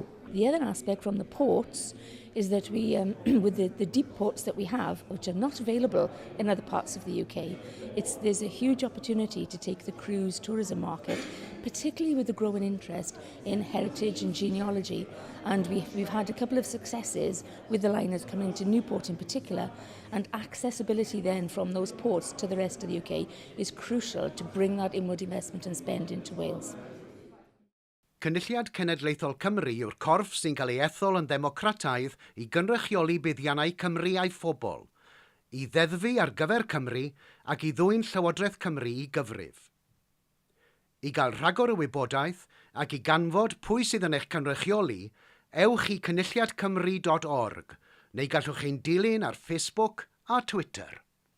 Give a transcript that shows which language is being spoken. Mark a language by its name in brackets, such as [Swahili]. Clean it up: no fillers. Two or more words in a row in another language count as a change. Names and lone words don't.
[English] The other aspect from the ports is that we, with the deep ports that we have, which are not available in other parts of the UK, there's a huge opportunity to take the cruise tourism market, particularly with the growing interest in heritage and genealogy. And we've had a couple of successes with the liners coming to Newport in particular, and accessibility then from those ports to the rest of the UK is crucial to bring that inward investment and spend into Wales. [Welsh] Cynulliad Cenedlaethol Cymru yw'r corff sy'n cael ei ethol yn ddemocrataidd i gynrychioli buddiannau Cymru a'i phobl, i ddeddfu ar gyfer Cymru ac i ddwyn Llywodraeth Cymru i gyfrif. I gael rhagor o wybodaeth ac i ganfod pwy sydd yn eich cynrychioli, ewch i cynulliadcymru.org neu gallwch chi'n dilyn ar Facebook a Twitter.